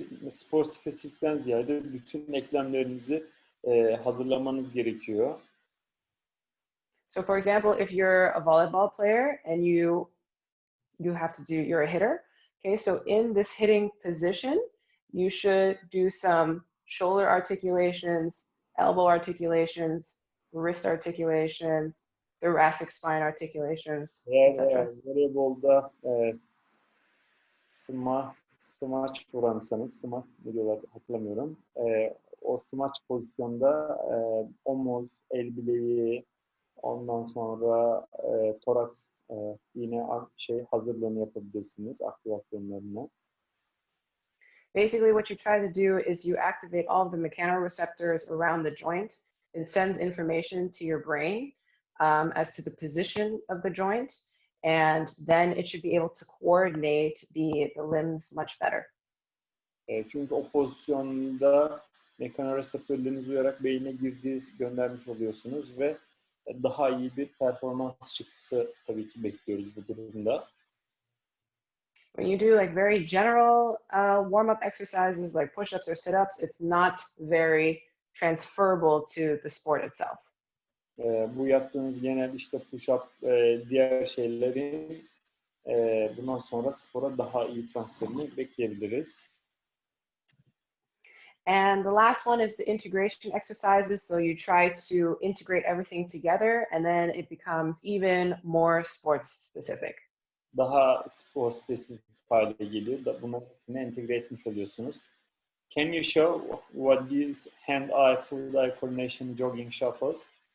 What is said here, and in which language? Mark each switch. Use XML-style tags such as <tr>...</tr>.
<tr>Spor spesifikten ziyade bütün eklemlerinizi hazırlamanız gerekiyor.</tr> <en>So for example, if you're a volleyball player and you have to do, you're a hitter. Okay, so in this hitting position, you should do some shoulder articulations, elbow articulations, wrist articulations, thoracic spine articulations, etc.</en> <tr>Voleybolda smaç vuransanız, smaç ne diyorlar hatırlamıyorum. O smaç pozisyonda omuz, el bileği, ondan sonra toraks yine hazırlığını yapabilirsiniz, aktivasyonlarını.</tr> <en>Basically, what you try to do is you activate all of the mechanoreceptors around the joint. It sends information to your brain as to the position of the joint, and then it should be able to coordinate the limbs much better.</en> <tr>Çünkü o pozisyonda mekanoreseptörleriniz uyarak beyine göndermiş oluyorsunuz ve daha iyi bir performans çıktısı tabii ki bekliyoruz bu durumda.</tr> <en>When you do like very general warm-up exercises like push-ups or sit-ups, it's not very transferable to the sport itself.</en> <tr>Bu yaptığınız genel işte push-up, diğer şeylerin bundan sonra spora daha iyi transferini bekleyebiliriz.</tr> <en>And the last one is the integration exercises. So you try to integrate everything together and then it becomes even more sports specific.</en> <tr>Daha spor spesifik hale geliyor. Bunların hepsini entegre etmiş oluyorsunuz.</tr> <en>Can you show what these hand-eye, full-eye coordination jogging shuffles?</en>